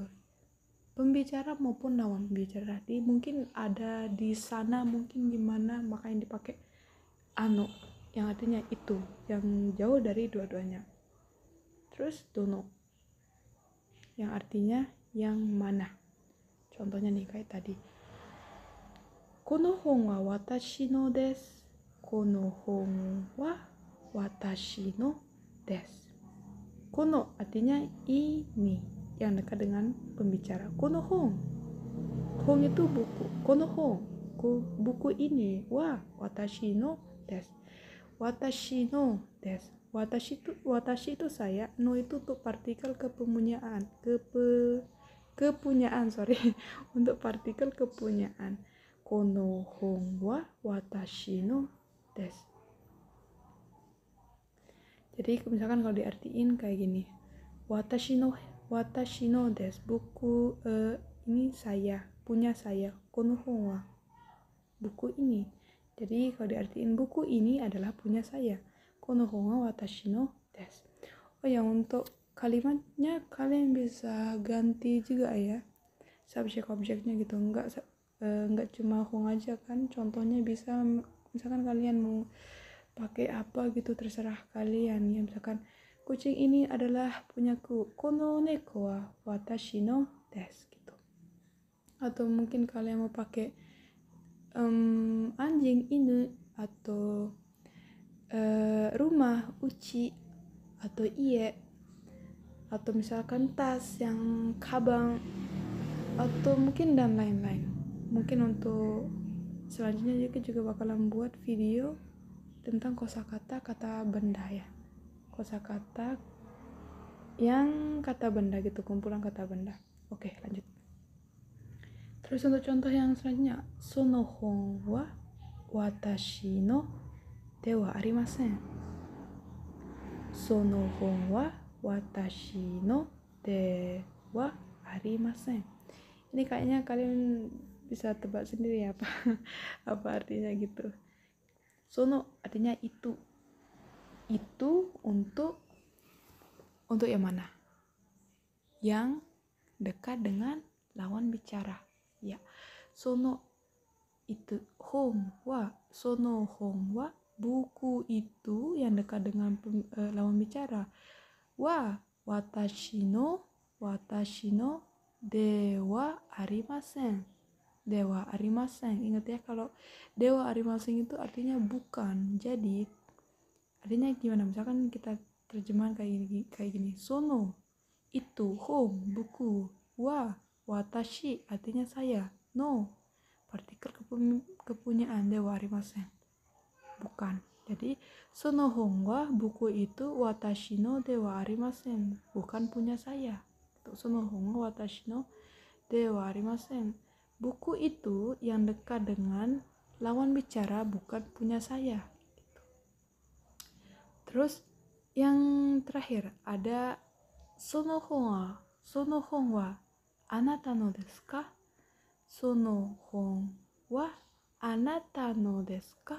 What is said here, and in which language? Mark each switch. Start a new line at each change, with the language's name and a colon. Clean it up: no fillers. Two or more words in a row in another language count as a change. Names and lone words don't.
Indonesian: Pembicara maupun lawan bicara. Jadi mungkin ada di sana, mungkin gimana, makanya dipakai ano yang artinya itu, yang jauh dari dua-duanya. Terus dono yang artinya yang mana. Contohnya nih kayak tadi.
Japanese: この本は私のです. この本は私のです.
Indonesian: Kono artinya ini, yang dekat dengan pembicara.
Japanese: この本. Hon
Indonesian: itu buku.
Japanese: この本.
Indonesian: Buku ini.
Japanese: は私のです. 私のです.
Indonesian: Watashi itu saya. No itu untuk partikel kepunyaan. Kepunyaan, sorry. Untuk partikel kepunyaan.
Japanese: この本は私のです.
Indonesian: Jadi misalkan kalau diartiin kayak gini.
Japanese: 私のです.
Indonesian: Buku ini saya, punya saya.
Japanese: この本は.
Indonesian: Buku ini. Jadi kalau diartiin buku ini adalah punya saya.
Japanese: この本は私のです.
Indonesian: Oh, yang untuk kalimatnya kalian bisa ganti juga ya. Subjek objeknya gitu. Enggak cuma hon aja kan. Contohnya bisa misalkan kalian mau pakai apa gitu, terserah kalian ya. Misalkan kucing ini adalah punyaku.
Japanese: この猫は私のです gitu.
Indonesian: Atau mungkin kalian mau pakai anjing, inu, atau rumah, uchi, atau ie, atau misalkan tas yang kabang, atau mungkin dan lain-lain. Mungkin untuk selanjutnya juga bakalan buat video tentang kosakata kata benda ya. Kosakata yang kata benda gitu, kumpulan kata benda. Oke, lanjut. Terus untuk contoh yang selanjutnya,
Japanese: その本は私のではありません. その本は私のではありません.
Indonesian: Ini kayaknya kalian bisa tebak sendiri ya apa artinya gitu. Sono artinya itu. Itu untuk yang mana? Yang dekat dengan lawan bicara.
Japanese: Ya. Sono itu 本は、その本は,
Indonesian: buku itu yang dekat dengan lawan bicara.
Japanese: は私のではありません. ではありません.
Indonesian: Ingat ya, kalau
Japanese: ではありません
Indonesian: itu artinya bukan. Jadi artinya gimana? Misalkan kita terjemahan kayak gini. Sono itu, hon buku,
Japanese: は私
Indonesian: artinya saya, no partikel kepunyaan,
Japanese: ではありません
Indonesian: bukan. Jadi
Japanese: その本は,
Indonesian: buku itu,
Japanese: 私のではありません
Indonesian: bukan punya saya.
Japanese: その本は私のではありません,
Indonesian: buku itu yang dekat dengan lawan bicara bukan punya saya gitu. Terus yang terakhir ada
Japanese: その本はあなたのですか? その本はあなたのですか?